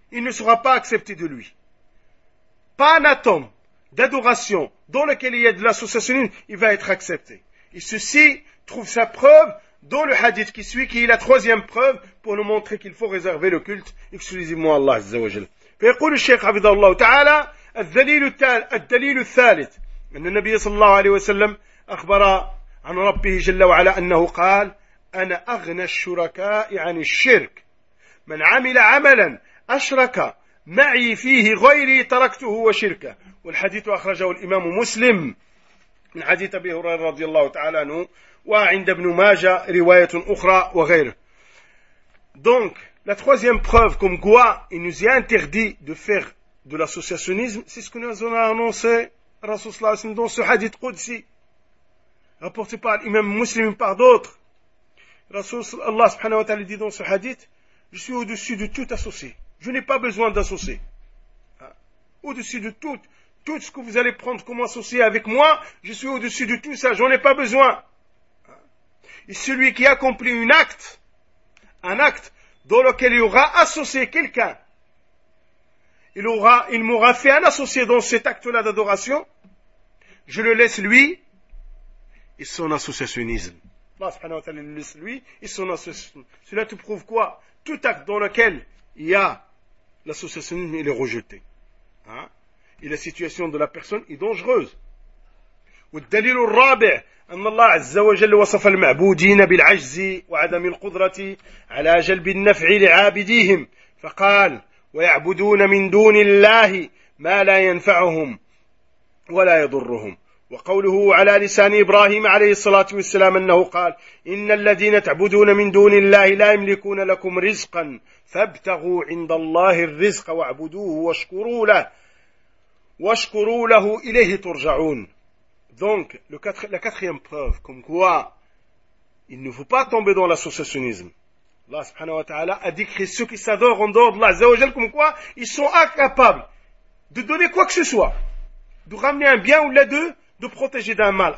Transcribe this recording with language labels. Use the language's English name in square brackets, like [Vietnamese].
[French] Il ne sera pas accepté de lui. Pas un atome d'adoration dans lequel il y a de l'associationnisme, il va être accepté. Et ceci trouve sa preuve dans le hadith qui suit, qui est la troisième preuve pour nous montrer qu'il faut réserver le culte exclusivement à Allah Azza wa Jal. [Arabic] فيقول الشيخ حفظه الله تعالى الدليل الثالث أن النبي صلى الله عليه وسلم أخبر عن ربه جل وعلا أنه قال أنا أغنى الشركاء عن الشرك من عمل عملا أشرك معي فيه غيري تركته وشركه والحديث أخرجه الإمام مسلم من حديث أبي هريرة رضي الله تعالى عنه وعند ابن ماجة رواية أخرى وغيره [French] دونك La troisième preuve comme quoi il nous est interdit de faire de l'associationnisme, c'est ce que nous avons annoncé dans ce hadith Qudsi, rapporté par l'imam muslim et par d'autres. Allah subhanahu wa ta'ala dit dans ce hadith, je suis au-dessus de tout associé. Je n'ai pas besoin d'associé. Au-dessus de tout ce que vous allez prendre comme associé avec moi, je suis au-dessus de tout ça, j'en ai pas besoin. Et celui qui accomplit un acte, dans lequel il aura associé quelqu'un. Il m'aura fait un associé dans cet acte-là d'adoration. Je le laisse lui et son associationnisme. Allah subhanahu wa ta'ala le laisse lui et son associationnisme. Cela te prouve quoi? Tout acte dans lequel il y a l'associationnisme, il est rejeté. Hein? Et la situation de la personne est dangereuse. [Arabic] Et le dalil rabi' أن الله عز وجل وصف المعبودين بالعجز وعدم القدرة على جلب النفع لعابديهم فقال ويعبدون من دون الله ما لا ينفعهم ولا يضرهم وقوله على لسان إبراهيم عليه الصلاة والسلام أنه قال إن الذين تعبدون من دون الله لا يملكون لكم رزقا فابتغوا عند الله الرزق واعبدوه واشكروا له إليه ترجعون. [French] Donc, la quatrième preuve, comme quoi il ne faut pas tomber dans l'associationnisme. Allah subhanahu wa ta'ala a décrit ceux qui s'adorent en dehors de Allah, azawajal, comme quoi ils sont incapables de donner quoi que ce soit, de ramener un bien ou l'un d'eux, de protéger d'un mal.